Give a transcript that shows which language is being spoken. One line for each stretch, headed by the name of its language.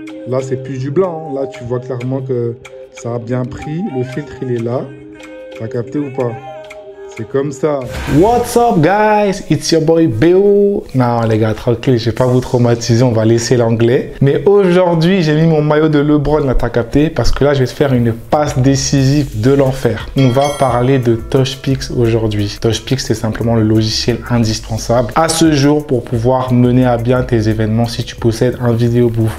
French: Là, c'est plus du blanc, hein. Là, tu vois clairement que ça a bien pris. Le filtre, il est là. T'as capté ou pas? C'est comme ça.
English: What's up guys, it's your boy BO.
French: Non les gars, tranquille, je vais pas vous traumatiser, on va laisser l'anglais. Mais aujourd'hui, j'ai mis mon maillot de LeBron, là t'as capté, parce que là je vais te faire une passe décisive de l'enfer. On va parler de TouchPix aujourd'hui. TouchPix, c'est simplement le logiciel indispensable à ce jour pour pouvoir mener à bien tes événements si tu possèdes un vidéo booth.